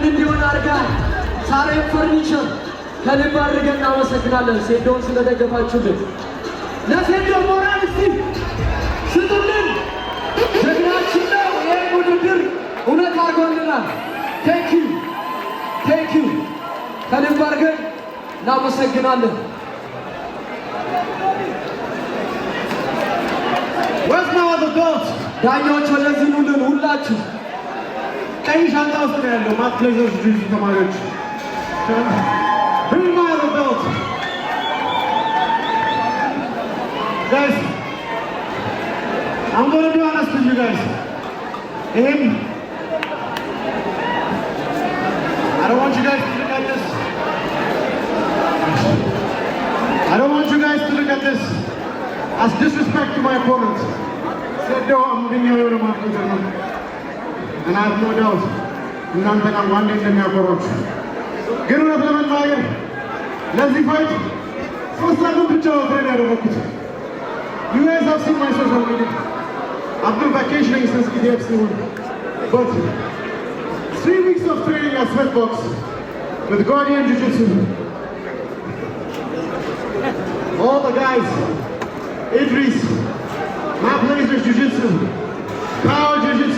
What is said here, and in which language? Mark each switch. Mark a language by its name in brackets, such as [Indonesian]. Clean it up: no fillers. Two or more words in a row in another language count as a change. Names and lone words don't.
[Amharic] እንዲሆን አድርጋል። ሳሬም ፈርኒቸር ከልብ አድርገን እናመሰግናለን ሴዶን ስለደገፋችሁልን። ለሴዶ ሞራል እስቲ ስጡልን። ጀግናችን ነው። ይህን ውድድር እውነት አድርጎልናል። [English] thank you [Amharic] ከልብ አድርገን እናመሰግናለን። [English] Where's my other belt? [Amharic] ዳኞች ወደዚህ ኑልን ሁላችሁ። ቀይ ሻንጣ ውስጥ ነው ያለው። ማት ፕሌዘርስ ጁጂ ተማሪዎች [English] bring my other belt. Guys, I'm going to be honest with you guys. I don't want you guys to look at this. I don't want you guys to look at this as disrespect to my opponent. Said no, I'm giving you a remark, and I have no doubt [Amharic] እናንተ ጋር ዋንዴ እንደሚያቆራችሁ ግን እውነት ለመናገር ለዚህ ፋይት 3 ሳምንት ብቻ ወጥሬ ያደረኩት። [English] You guys have seen my social media. I've been vacationing since ETFC 1, but 3 weeks of training at Sweatbox with Guardian Jiu-Jitsu. All the guys, Idris, Matt Blazers Jiu-Jitsu, Power Jiu-Jitsu.